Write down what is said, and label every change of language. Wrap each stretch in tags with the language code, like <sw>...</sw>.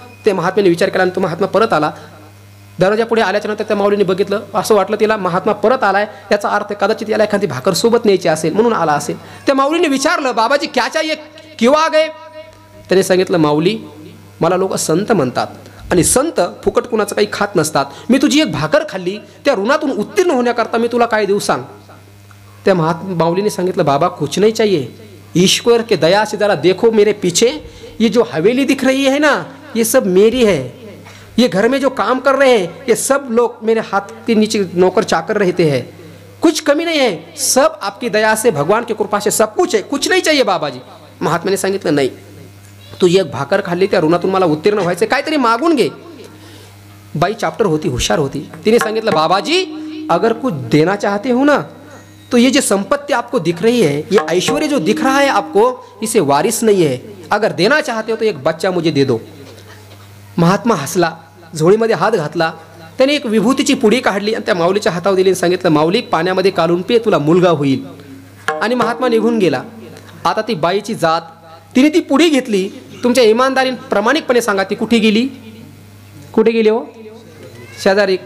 <mr>त्या महात्म्याने विचार केला आणि तो महात्मा परत आला. दरवाजा पुढे आल्याच्या नंतर त्या माऊलीने बघितलं, असं वाटलं तिला महात्मा परत आलाय, याचा अर्थ कदाचित याला एखादी भाकर सोबत न्यायची असेल म्हणून आला असेल. त्या माऊलीने विचारलं, बाबाजी</mr> <hi>क्या चाहिए, क्यों आ गए?</hi> <mr>त्याने सांगितलं, माऊली मला लोक संत म्हणतात आणि संत फुकट कुणाचं काही खात नसतात. मी तुझी एक भाकर खाल्ली, त्या ऋणातून उत्तीर्ण होण्याकरता मी तुला काय देऊ सांग. त्या माऊलीने सांगितलं,</mr> <hi>बाबा कुछ नहीं चाहिए, ईश्वर के दया से जरा देखो मेरे पीछे, ये जो हवेली दिख रही है ना, ये सब मेरी है. ये घर में जो काम कर रहे हैं ये सब लोग मेरे हाथ के नीचे नौकर चाकर रहते हैं. कुछ कमी नहीं है, सब आपकी दया से, भगवान की कृपा से सब कुछ है, कुछ नहीं चाहिए बाबाजी.</hi> <mr>महात्म्याने सांगितलं, नाही, तू एक भाकर खाल्ली, त्या ऋणातून मला उत्तीर्ण व्हायचं, काहीतरी मागून घे. बाई चॅप्टर होती, हुशार होती. तिने सांगितलं,</mr> <hi>बाबाजी अगर कुछ देना चाहते हो ना, तो ये जो संपत्ति आपको दिख रही है, ये ऐश्वर्य जो दिख रहा है आपको, इसे वारिस नहीं है. अगर देना चाहते हो तो एक बच्चा मुझे दे दो.</hi> <mr>महात्मा हसला, झोळीमध्ये हात घातला, त्याने एक विभूतीची पुडी काढली आणि त्या माऊलीच्या हातावर दिली आणि सांगितलं, माऊली पाण्यामध्ये काढून पे, तुला मुलगा होईल. आणि महात्मा निघून गेला. आता ती बाईची जात, तिने ती पुडी घेतली. तुमच्या इमानदारीने प्रामाणिकपणे सांगा, ती कुठे गेली? कुठे गेली हो? शेजारी.</mr>